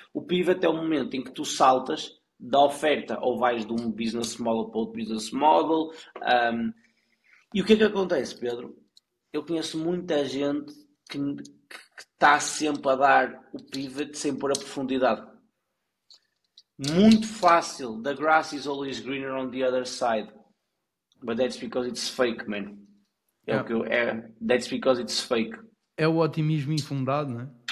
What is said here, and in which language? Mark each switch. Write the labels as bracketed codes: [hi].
[pt] O pivot é o momento em que tu saltas da oferta ou vais de um business model para outro business model. E o que é que acontece, Pedro? Eu conheço muita gente que está sempre a dar o pivot sem pôr a profundidade. Muito fácil. [en] The grass is always greener on the other side. But that's because it's fake, man. Yeah. That's because it's fake. [pt] É o otimismo infundado, não é?